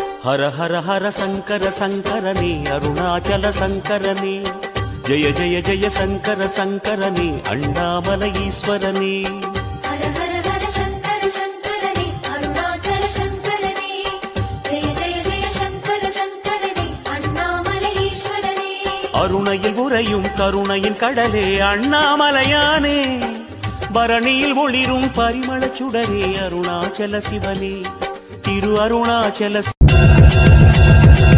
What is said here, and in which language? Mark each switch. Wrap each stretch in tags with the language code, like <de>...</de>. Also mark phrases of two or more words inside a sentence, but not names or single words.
<kn>ಹರ ಹರ ಹರ ಶಂಕರ ಶಂಕರನೇ ಅರುಣಾಚಲ ಶಂಕರನೇ ಜಯ ಜಯ ಜಯ ಶಂಕರ ಶಂಕರನೇ ಅಣ್ಣಾಮಲ ಈಶ್ವರನೇ ಹರ ಹರ ಹರ ಶಂಕರ ಶಂಕರನೇ ಅರುಣಾಚಲ ಶಂಕರನೇ ಜಯ ಜಯ ಜಯ ಶಂಕರ ಶಂಕರನೇ ಅಣ್ಣಾಮಲ ಈಶ್ವರನೇ</kn> <ta>அருணையில் உறையும் கருணையின் கடலே அண்ணாமலையானே பரணியில் ஒளிரும் பரிமள சுடரே அருணாச்சல சிவனே திரு அருணாச்சல</ta>